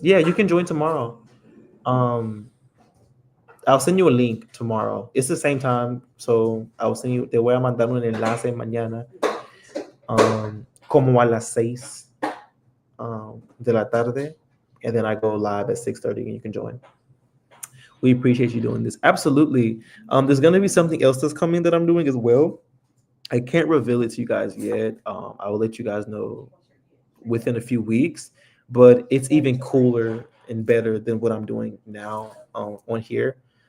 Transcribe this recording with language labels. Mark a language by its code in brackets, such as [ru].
[en] Yeah, you can join tomorrow. Um, I'll send you a link tomorrow. It's the same time, so I'll send you. [es] Te voy a mandar un enlace mañana, como a las 6 de la tarde, [en] and then I go live at 6:30, and you can join. We appreciate you doing this. Absolutely. There's gonna be something else that's coming that I'm doing as well. I can't reveal it to you guys yet. I will let you guys know within a few weeks, but it's even cooler and better than what I'm doing now on here.